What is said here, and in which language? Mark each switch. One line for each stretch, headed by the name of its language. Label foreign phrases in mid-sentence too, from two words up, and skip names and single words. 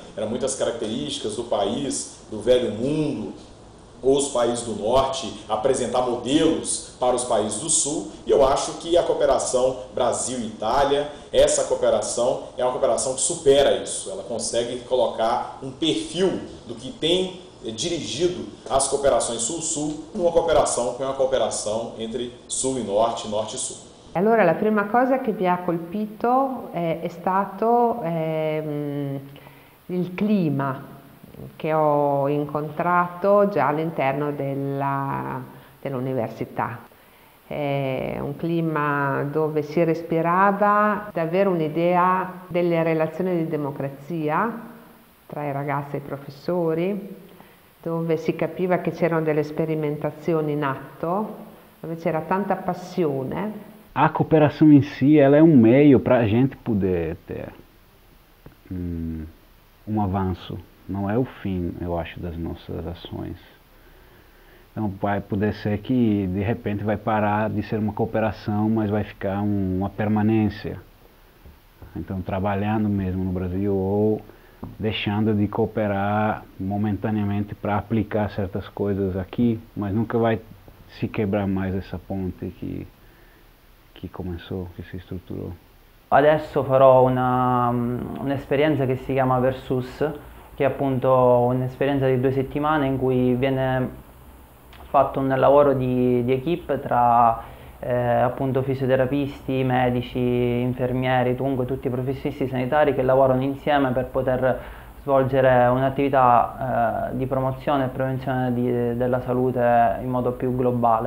Portuguese: Eram muitas características do país, do velho mundo, ou os países do Norte, apresentar modelos para os países do Sul, e eu acho que a cooperação Brasil-Itália, essa cooperação é uma cooperação que supera isso, ela consegue colocar um perfil do que tem dirigido as cooperações Sul-Sul, numa cooperação que é uma cooperação entre Sul e Norte e Sul.
Italian: Allora, la prima cosa che mi ha colpito è stato il clima che ho incontrato già all'interno dell'università. È un clima dove si respirava davvero un'idea delle relazioni di democrazia tra i ragazzi e i professori, dove si capiva che c'erano delle sperimentazioni in atto, dove c'era tanta passione.
Portuguese: A cooperação em si, ela é um meio para a gente poder ter avanço. Não é o fim, eu acho, das nossas ações. Então vai poder ser que de repente vai parar de ser uma cooperação, mas vai ficar uma permanência. Então trabalhando mesmo no Brasil ou deixando de cooperar momentaneamente para aplicar certas coisas aqui, mas nunca vai se quebrar mais essa ponte que começou,
Italian: che si strutturò. Adesso farò un'esperienza che si chiama Versus, che è appunto un'esperienza di 2 settimane in cui viene fatto un lavoro di equipe tra appunto fisioterapisti, medici, infermieri, dunque tutti i professionisti sanitari che lavorano insieme per poter svolgere un'attività di promozione e prevenzione della salute in modo più globale.